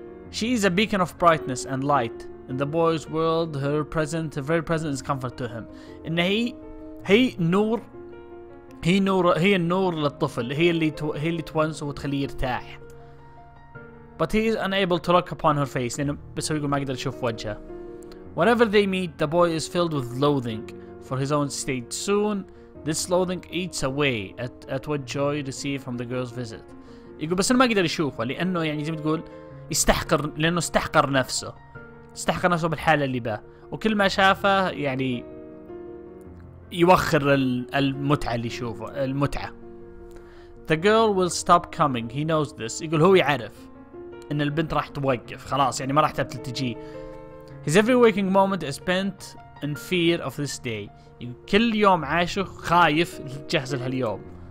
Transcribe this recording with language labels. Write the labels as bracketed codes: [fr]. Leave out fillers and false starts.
[en] She is a beacon of brightness and light in the boy's world. Her very presence is comfort to him. [ar] إن هي نور، هي النور للطفل، هي اللي تونسه وتخليه يرتاح. [en] But he is unable to look upon her face، [ar] لأنه بس هو يقول ما أقدر أشوف وجهها. [en] Whenever they meet, the boy is filled with loathing for his own state. Soon, this loathing eats away at what joy received from the girl's visit. [ar] يقول بس أنا ما أقدر أشوفه لأنه يعني زي ما تقول يستحقر، لأنه استحقر نفسه بالحالة اللي باه، وكل ما شافه يعني يوخر المتعة اللي يشوفه المتعة. [en] The girl will stop coming. He knows this. [ar] يقول هو يعرف إن البنت راح توقف خلاص، يعني ما راح تجي. [en] His every waking moment is spent in fear of this day. [ar] كل يوم عاشه خايف يجهز لهاليوم.